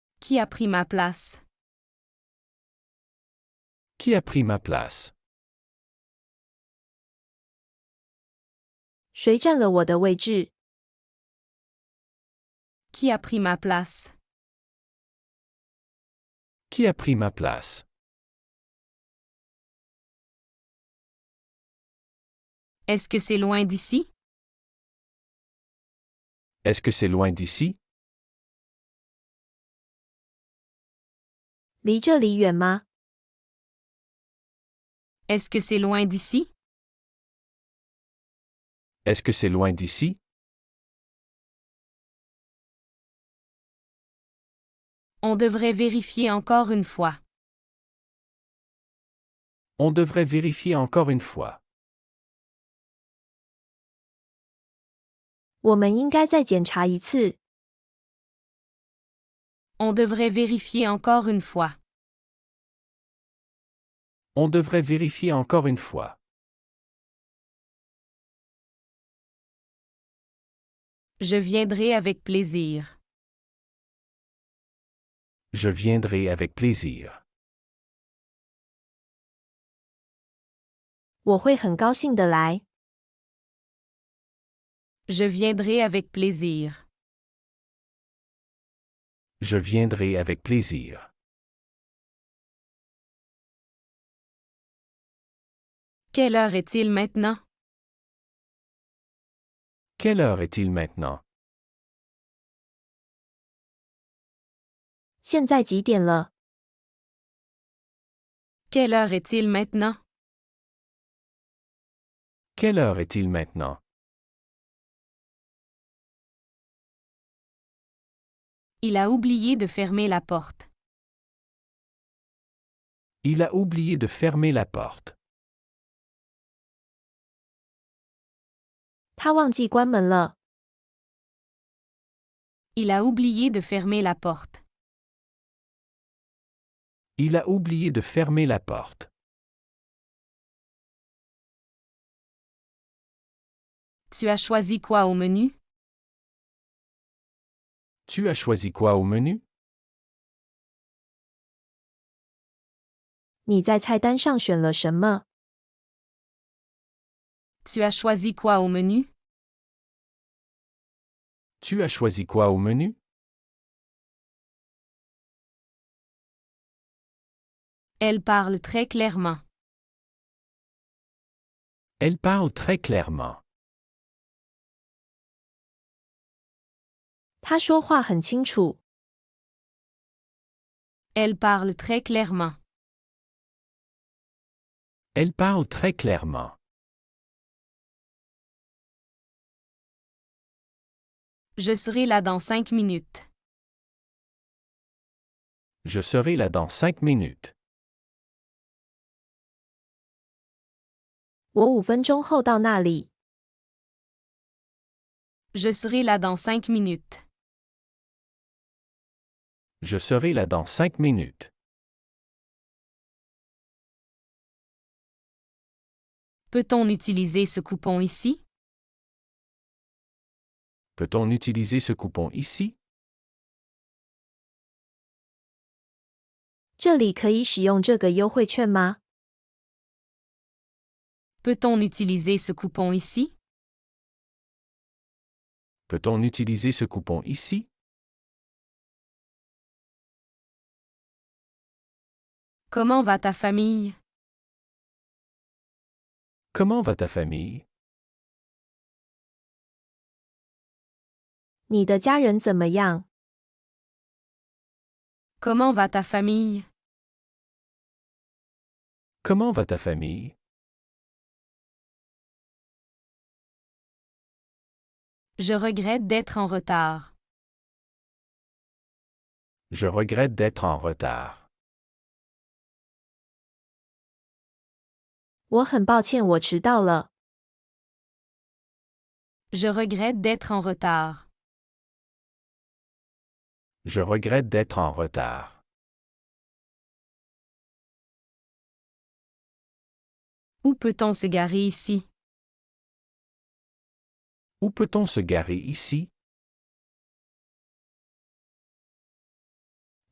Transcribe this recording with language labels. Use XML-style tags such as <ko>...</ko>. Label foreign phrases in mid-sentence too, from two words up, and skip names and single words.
<fr>Qui a pris ma place? Qui a pris ma place?</fr> <zh>谁占了我的位置？</zh> <fr>Qui a pris ma place? Qui a pris ma place? Est-ce que c'est loin d'ici? Est-ce que c'est loin d'ici?</fr> <zh>离这里远吗？</zh> <fr>Est-ce que c'est loin d'ici? Est-ce que c'est loin d'ici? On devrait vérifier encore une fois. On devrait vérifier encore une fois.</fr> <zh>我们应该再检查一次。</zh> <fr>On devrait vérifier encore une fois. On devrait vérifier encore une fois. Je viendrai avec plaisir. Je viendrai avec plaisir.</fr> <zh>我会很高兴的来。</zh> <fr>Je viendrai avec plaisir. Je viendrai avec plaisir. Quelle heure est-il maintenant? Quelle heure est-il maintenant?</fr> <zh>现在几点了？</zh> <fr>Quelle heure est-il maintenant? Quelle heure est-il maintenant? Il a oublié de fermer la porte. Il a oublié de fermer la porte.</fr> <zh>他忘记关门了。</zh> <fr>Il a oublié de fermer la porte. Il a oublié de fermer la porte. Tu as choisi quoi au menu? Tu as choisi quoi au menu?</fr> <zh>你在菜单上选了什么？</zh> <fr>Tu as choisi quoi au menu? Tu as choisi quoi au menu? Elle parle très clairement. Elle parle très clairement.</fr> <zh>他说话很清楚。</zh> <fr>Elle parle très clairement. Elle parle très clairement. Je serai là dans 5 minutes. Je serai là dans 5 minutes.</fr> <zh>我5分钟后到那里。</zh> <fr>Je serai là dans 5 minutes. Je serai là dans 5 minutes. Peut-on utiliser ce coupon ici? Peut-on utiliser ce coupon ici?</fr> <zh>这里可以使用这个优惠券吗？</zh> <fr>Peut-on utiliser ce coupon ici? Peut-on utiliser ce coupon ici? Comment va ta famille? Comment va ta famille?</fr> <zh>你的家人怎么样？</zh> <fr>Comment va ta famille? Comment va ta famille? Je regrette d'être en retard. Je regrette d'être en retard.</fr> <zh>我很抱歉我迟到了。</zh> <fr>Je regrette d'être en retard. Je regrette d'être en retard. Où peut-on se garer ici? Où peut-on se garer ici?</fr>